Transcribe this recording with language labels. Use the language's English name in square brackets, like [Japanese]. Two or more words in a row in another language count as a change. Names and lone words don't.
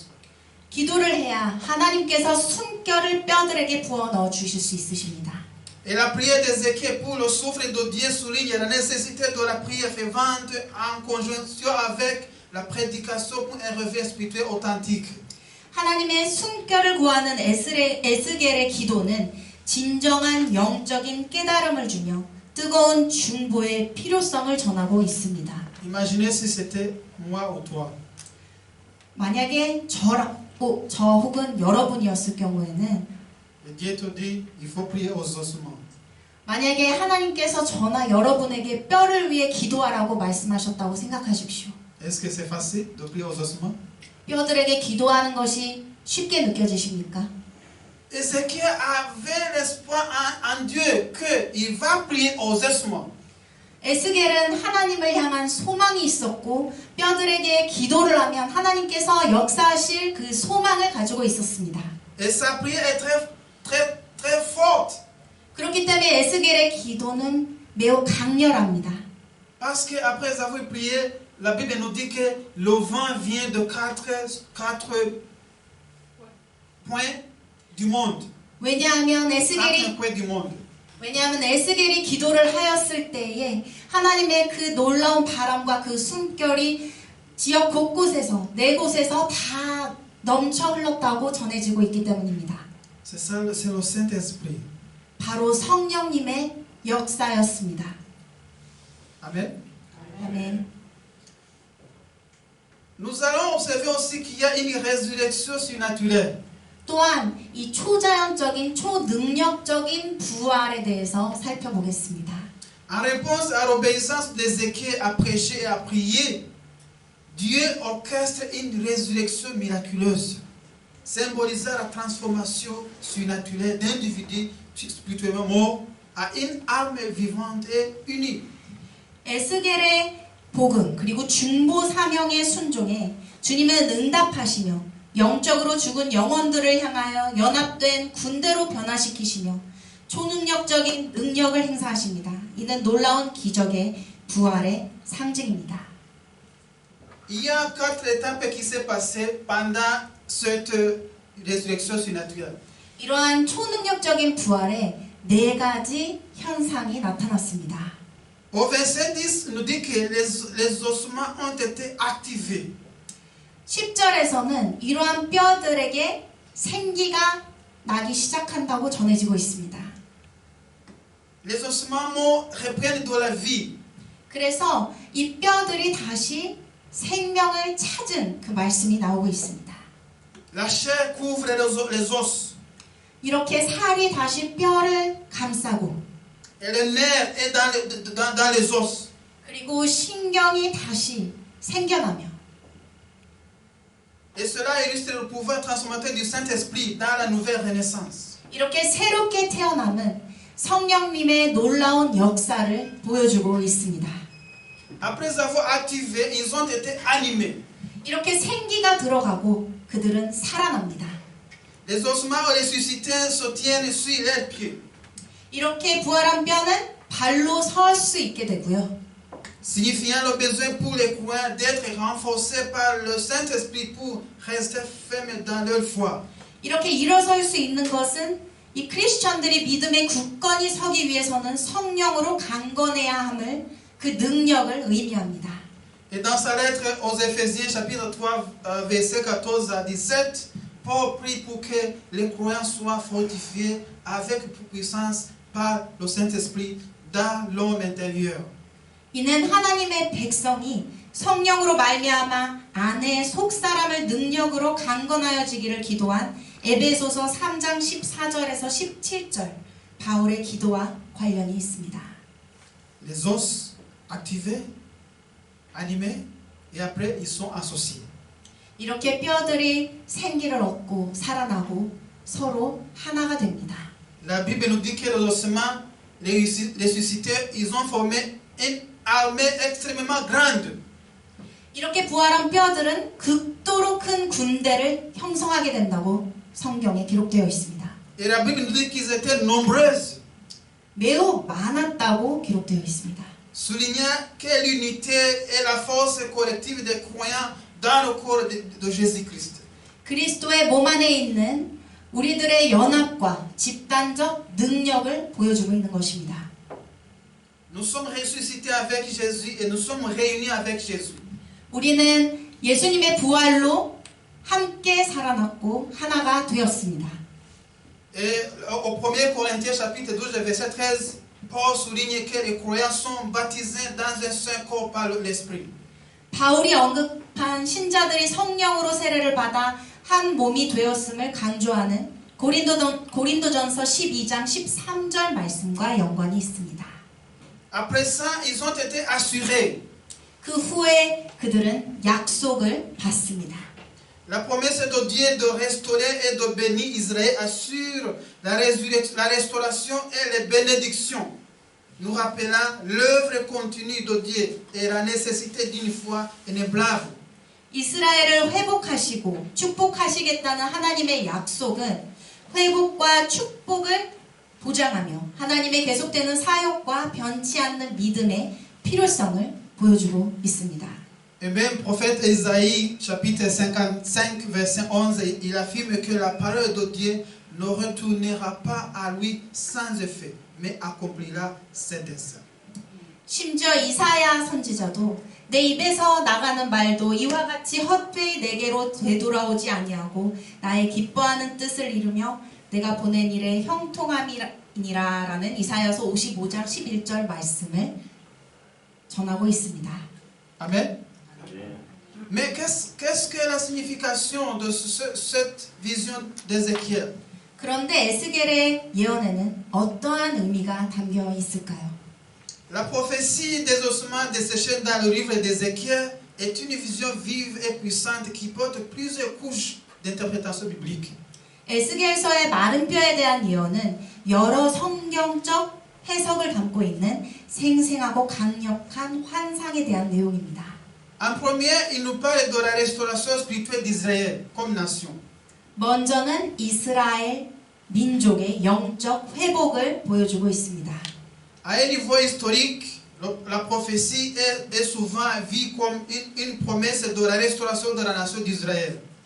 [Korean] 기도를 해야 하나님께서 숨결을 뼈들에게 부어 넣어 주실 수 있으십니다. [French] Et la prière d'Ézéchiel pour le souffle de Dieu souligne la nécessité de la prière fervente en conjonction avec la prédication pour un réveil spirituel authentique. [Korean] 하나님의 숨결을 구하는 에스겔의 기도는 진정한 영적인 깨달음을 주며 뜨거운 중보의 필요성을 전하고 있습니다. [French] Imaginez si c'était moi ou toi. [Korean] 만약에 저 혹은 여러분이었을 경우에는 [French] Et Dieu te dit, il faut prier aux ossements. [Korean] 만약에 하나님께서 저나 여러분에게 뼈를 위해 기도하라고 말씀하셨다고 생각하십시오. [French] Est-ce que c'est facile de prier aux ossements? [Korean] 뼈들에게 기도하는 것이 쉽게 느껴지십니까? [French] Ézéchiel avait l'espoir en Dieu qu'il va prier aux ossements. [Korean] 에스겔은 하나님을 향한 소망이 있었고 뼈들에게 기도를 하면 하나님께서 역사하실 그 소망을 가지고 있었습니다. [French] Et sa prière est très forte. [Korean] 그렇기 때문에 에스겔의 기도는 매우 강렬합니다. [French] Parce qu'après avoir prié, la Bible nous dit que le vent vient de quatre points du monde. [Korean] 왜냐하면 [French] Quatre points du monde. [Korean] 에스겔이 기도를 하였을 때에 하나님의 그 놀라운 바람과 그 숨결이 지역 곳곳에서 네 곳에서 다 넘쳐 흘렀다고 전해지고 있기 때문입니다. [French] C'est le Saint-Esprit. [Korean] 바로 성령님의 역사였습니다. [French] Amen. [Korean] 아멘. [French] Nous allons observer aussi qu'il y a une résurrection surnaturelle. [Korean] 또한 이 초자연적인 초능력적인 부활에 대해서 살펴보겠습니다. [French] En réponse à l'obéissance d'Ézéchiel à prêcher et à prier, Dieu orchestre une résurrection miraculeuse, symbolisant la transformation surnaturelle d'individus spirituellement morts à une âme vivante et unie. [Korean] 에스겔의 복음 그리고 중보 사명의 순종에 주님은 응답하시며 영적으로 죽은 영혼들을 향하여 연합된 군대로 변화시키시며 초능력적인 능력을 행사하십니다. 이는 놀라운 기적의 부활의 상징입니다. [French] Il y a 4 étapes qui s'est passées pendant cette résurrection surnaturelle. [Korean] 이러한 초능력적인 부활에 4가지 현상이 나타났습니다. [French] Au verset 10, nous dit que les ossements ont été activés. [Korean] 10절에서는 이러한 뼈들에게 생기가 나기 시작한다고 전해지고 있습니다. [French] Les ossements morts reprennent de la vie. [Korean] 그래서 이 뼈들이 다시 생명을 찾은 그 말씀이 나오고 있습니다. [French] La chair couvre les os. [Korean] 이렇게 살이 다시 뼈를 감싸고 [French] Et le nerf est dans les os. [Korean] 그리고 신경이 다시 생겨나며 [French] Et cela illustre le pouvoir transformateur du Saint-Esprit dans la nouvelle renaissance. [Korean] 이렇게 새롭게 태어남은 성령님의 놀라운 역사를 보여주고 있습니다. [French] Après avoir activé, ils ont été animés. [Korean] 이렇게 생기가 들어가고 그들은 살아납니다. [French] Les ossements ressuscités se tiennent sur leurs pieds, [Korean] 이렇게 부활한 뼈는 발로 설 수 있게 되고요. [French] signifiant le besoin pour les croyants d'être renforcés par le Saint-Esprit pour rester fermes dans leur foi. [Korean] 이렇게 일어설 수 있는 것은 이 크리스천들이 믿음에 굳건히 서기 위해서는 성령으로 강건해야 함을 그 능력을 의미합니다. [French] Et dans sa lettre aux Éphésiens, chapitre 3, versets 14 à 17, Paul prie pour que les croyants soient fortifiés avec puissance par le Saint-Esprit dans l'homme intérieur. [Korean] 이는 하나님의 백성이 성령으로 말미암아 안에 속사람을 능력으로 강건하여지기를 기도한 에베소서 3장 14절에서 17절 바울의 기도와 관련이 있습니다. [French] Les os activés, animés, et après ils sont associés. [Korean] 이렇게 뼈들이 생기를 얻고 살아나고 서로 하나가 됩니다. [French] La Bible nous dit que les ossements ressuscités, ils ont formé une armée extrêmement grande. [Korean] 이렇게 부활한 뼈들은 극도로 큰 군대를 형성하게 된다고 성경에 기록되어 있습니다. [French] Et la Bible nous dit qu'ils étaient nombreuses, [Korean] 매우 많았다고 기록되어 있습니다. [French] soulignant que l'unité est la force collective des croyants dans le corps de Jésus-Christ. [Korean] 그리스도의 몸 안에 있는 우리들의 연합과 집단적 능력을 보여주고 있는 것입니다. [French] Nous sommes ressuscités avec Jésus et nous sommes réunis avec Jésus. [Korean] 우리는 예수님의 부활로 함께 살아났고 하나가 되었습니다. [French] Et au 1er Corinthiens chapitre 12 verset 13, Paul souligne que les croyants sont baptisés dans un seul corps par l'Esprit. [Korean] 바울이 언급한 신자들이 성령으로 세례를 받아 한 몸이 되었음을 강조하는 고린도전서 12장 13절 말씀과 연관이 있습니다. [French] Après ça, ils ont été assurés. [Korean] 그 후에 그들은 약속을 받습니다. [French] La promesse de Dieu de restaurer et de bénir Israël assure la restauration et les bénédictions, nous rappelant l'œuvre continue de Dieu et la nécessité d'une foi inébranlable. [Korean] 이스라엘을 회복하시고 축복하시겠다는 하나님의 약속은 회복과 축복을 보장하며 하나님의 계속되는 사역과 변치 않는 믿음의 필요성을 보여주고 있습니다. [French] Et même prophète Ésaïe, chapitre 55, verset 11, il affirme que la parole de Dieu ne retournera pas à lui sans effet, mais accomplira ses desseins. [Korean] 심지어 이사야 선지자도 내 입에서 나가는 말도 이와 같이 헛되이 내게로 되돌아오지 아니하고 나의 기뻐하는 뜻을 이루며 내가 보낸 일에 형통함이니라라는 이사야서 55장 11절 말씀을 전하고 있습니다. [French] Amen. Mais qu'est-ce que la signification de cette vision d'Ézéchiel? [Korean] 그런데 에스겔의 예언에는 어떠한 의미가 담겨 있을까요? [French] La prophétie des ossements desséchés dans le livre d'Ézéchiel est une vision vive et puissante qui porte plusieurs couches d'interprétation biblique. [Korean] 에스겔서의 마른 뼈에 대한 예언은 여러 성경적 해석을 담고 있는 생생하고 강력한 환상에 대한 내용입니다. [French] En premier, il nous parle de la restauration spirituelle d'Israël comme nation. [Korean] 먼저는 이스라엘 민족의 영적 회복을 보여주고 있습니다. [French] À un niveau historique, la prophétie est souvent vue comme une promesse de la restauration de la nation d'Israël.